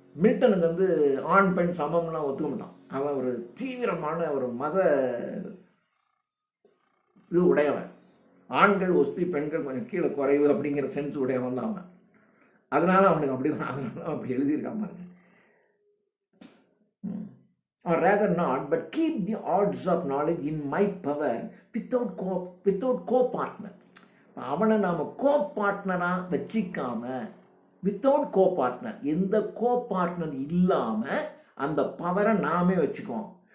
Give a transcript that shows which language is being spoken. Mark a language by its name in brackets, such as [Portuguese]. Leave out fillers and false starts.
[Tamil] மில்டனுக்கு வந்து ஆண் பெண் சமம்லாம் ஒத்துக்க மாட்டான். அவன் ஒரு தீவிரமான ஒரு மத இது உடையவன். ஆண்கள் ஒஸ்தி, பெண்கள் கொஞ்சம் கீழே குறைவு அப்படிங்கிற சென்ஸ் உடையவன் தான் அவன். அதனால அவனுக்கு அப்படி எழுதியிருக்கான் பாருங்க. [English] Or rather not, but keep the odds of knowledge in my power without co-partner. [Tamil] அவனை நாம co-partner வச்சிக்காம, [English] without co-partner, [Tamil] எந்த co-partner இல்லாம அந்த பவரை நாமே வச்சுக்குவோம்.